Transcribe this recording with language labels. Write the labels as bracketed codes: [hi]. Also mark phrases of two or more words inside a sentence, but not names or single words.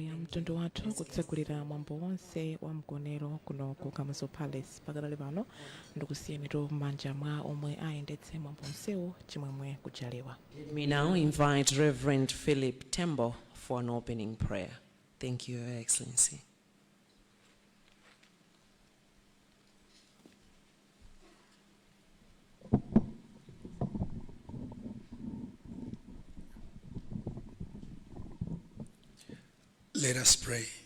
[ny] mtundu wathu kutsegulira mwambo wonse wa mgonero kuno ku Kamuzu Palace pakadali pano ndikusiyenitu m'manja mwa omwe ayendetse mwambo onsewu chimwemwe kuchalewa. [en] We now invite Reverend Philip Tembo for an opening prayer. Thank you, Your Excellency. Let us pray.